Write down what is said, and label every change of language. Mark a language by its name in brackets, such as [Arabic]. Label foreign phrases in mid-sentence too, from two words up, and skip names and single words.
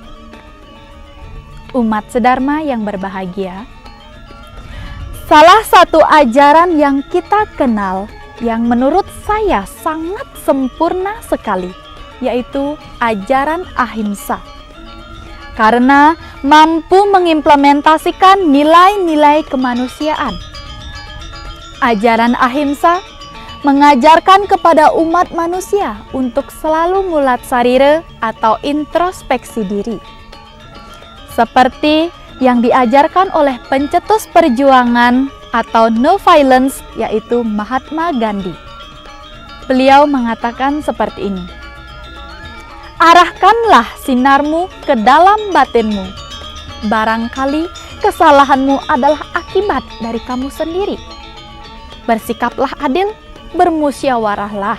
[Indonesian] Umat sedharma yang berbahagia, salah satu ajaran yang kita kenal yang menurut saya sangat sempurna sekali, yaitu ajaran ahimsa. Karena mampu mengimplementasikan nilai-nilai kemanusiaan. Ajaran ahimsa mengajarkan kepada umat manusia untuk selalu [Balinese] mulat sarire [Indonesian] atau introspeksi diri. Seperti yang diajarkan oleh pencetus perjuangan atau [English] no violence, [Indonesian] yaitu Mahatma Gandhi. Beliau mengatakan seperti ini: arahkanlah sinarmu ke dalam batinmu. Barangkali kesalahanmu adalah akibat dari kamu sendiri. Bersikaplah adil, bermusyawarahlah.